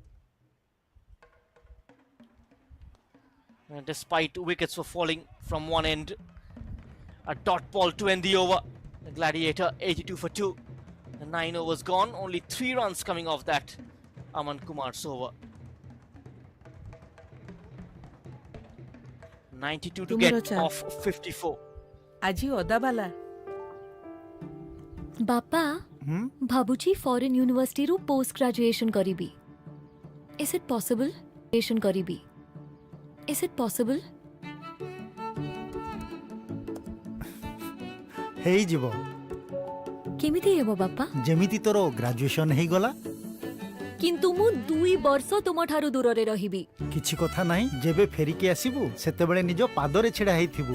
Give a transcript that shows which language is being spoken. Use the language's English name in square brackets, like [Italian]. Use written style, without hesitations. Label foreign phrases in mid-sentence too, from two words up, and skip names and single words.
[English] And despite wickets were falling from one end, a dot ball to end the over. The Gladiator 82 for 2. The 9 overs gone, only 3 runs coming off that Aman Kumar's over. 92 to get off 54. [Odia] ଆଜି ଅଦାବାଲା ବାପା ଭାବୁଛି [English] foreign university post graduation [Odia] କରିବି. [English] Is it possible? କରିବି. Is it possible? [Odia] ହେଇଯିବ. କେମିତି ହେବ ବାପା? ଯେମିତି ତୋର ଗ୍ରାଜୁଏସନ୍ ହେଇଗଲା. କିନ୍ତୁ ମୁଁ 2 ବର୍ଷ ତୁମଠାରୁ ଦୂରରେ ରହିବି. କିଛି କଥା ନାହିଁ, ଯେବେ ଫେରିକି ଆସିବୁ ସେତେବେଳେ ନିଜ ପାଦରେ ଛିଡ଼ା ହେଇଥିବୁ.